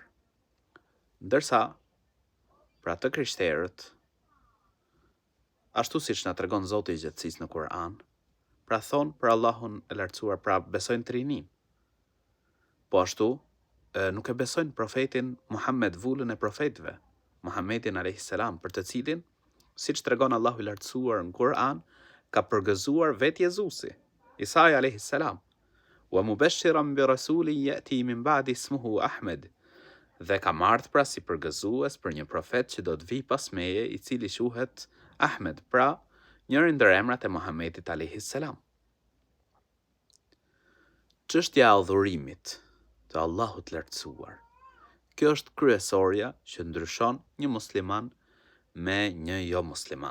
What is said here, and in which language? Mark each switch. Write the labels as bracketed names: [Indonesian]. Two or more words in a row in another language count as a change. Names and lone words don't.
[Albanian] Ndërsa, pra të krishterët, ashtu siç na tregon Zoti i gjithësisë në Kur'an, pra thonë për Allahun e lartësuar, pra besojnë trinin. Po ashtu, nuk e besojnë profetin Muhammed, vullën e profetëve, Muhammedin a.s. për të cilin, siç tregon Allahu i lartësuar në Kur'an, ka përgëzuar vetë Jezusi, Isai a.s. [Arabic] ومبشرا برسول يأتي من بعدي اسمه أحمد, [Albanian] dhe ka marrë pra si përgëzues për një profet që do të vijë pas meje, i cili quhet Ahmed, pra njëri ndër emrat e Muhammedit a.s. Çështja e adhurimit të Allahut lartësuar. Kjo është kryesorja që ndryshon një musliman me një jo musliman.